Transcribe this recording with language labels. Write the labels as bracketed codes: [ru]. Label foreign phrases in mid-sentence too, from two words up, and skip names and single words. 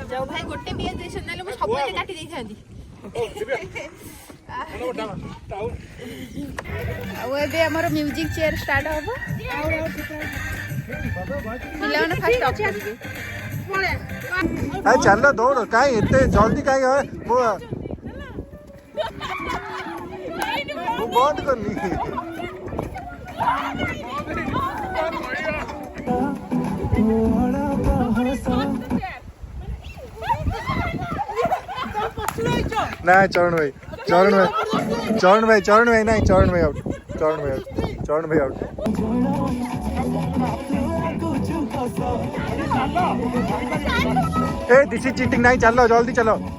[or] ଯାଉ ଭାଇ ଗୋଟେ ପିଆଜ ଦେଇଛନ୍ତି ନହେଲେ ମୁଁ ସବୁବେଳେ କାଟି ଦେଇଥାନ୍ତି ଆଉ ଏବେ ଆମର [en] music chair start [or] ହବ ପିଲାମାନେ ଫାଷ୍ଟ ଅଫ୍ କରିବେ ଚାଲ ଦୌଡ଼ କାଇଁ ଏତେ ଜଲ୍ଦି କାଇଁ ମୁଁ ବନ୍ଦ କରିନି [hi] ना चरण भाई नहीं चरण भाई [en] out a this is cheating [hi] नहीं चलो जल्दी चलो